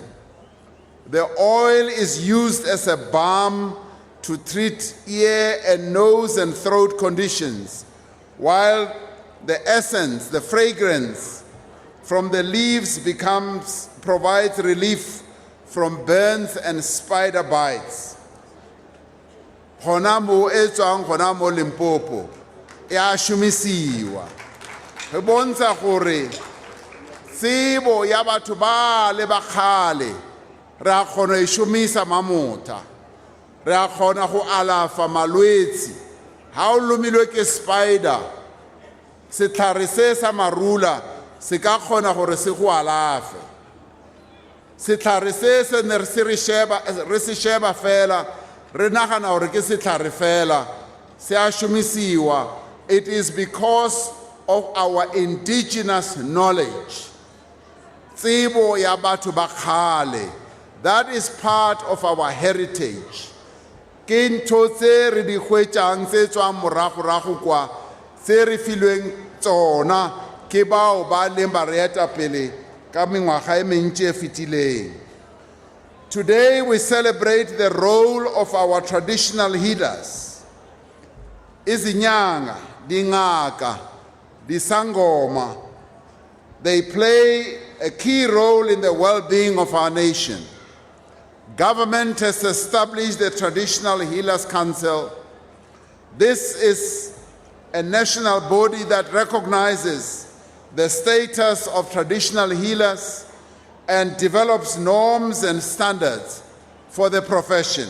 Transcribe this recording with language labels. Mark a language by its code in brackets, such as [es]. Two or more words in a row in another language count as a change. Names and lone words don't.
[en] The oil is used as a balm to treat ear and nose and throat conditions, while the essence, the fragrance from the leaves provides relief from burns and spider bites. [nso] Gona mo e tswang gona mo Limpopo e a shumisiwa. Re bontsha gore tsebo ya batho ba le ba kgale re a kgona e shumisa mamota, re a kgona go alafa malwetsi. Ha o lomilwe ke spider, setlhare se sa marula se ka kgona gore se go alafe. Setlhare se ne re se sheba fela re nagana gore ke setlhare fela, se a shumisiwa. [en] It is because of our indigenous knowledge. [nso] Tsebo ya batho ba kgale, [en] that is part of our heritage. [nso] Ke ntho tse re di hwetšang tse tswang morago kwa, tse re filweng tsona ke bao ba leng ba re etapele ka mengwaga e mentši e fetileng. [en] Today we celebrate the role of our traditional healers. [nso] Izinyanga, dingaka, disangoma, [en] they play a key role in the well-being of our nation. Government has established the Traditional Healers Council. This is a national body that recognizes the status of traditional healers, and develops norms and standards for the profession.